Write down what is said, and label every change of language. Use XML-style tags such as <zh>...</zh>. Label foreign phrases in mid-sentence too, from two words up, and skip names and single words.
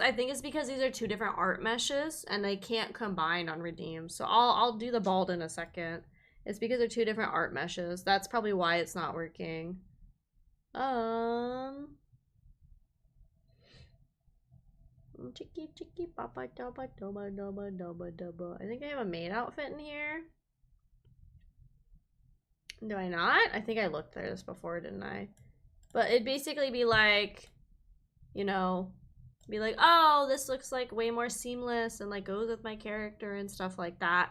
<en>I think it's because these are two different art meshes and they can't combine on Redeem. So I'll do the bald in a second. It's because they're two different art meshes. That's probably why it's not working. Chicky chicky papa doba doba doba doba doba. I think I have a maid outfit in here. Do I not? I think I looked at this before, didn't I? But it'd basically be like, you know, be like, oh, this looks like way more seamless and like goes with my character and stuff like that.</en>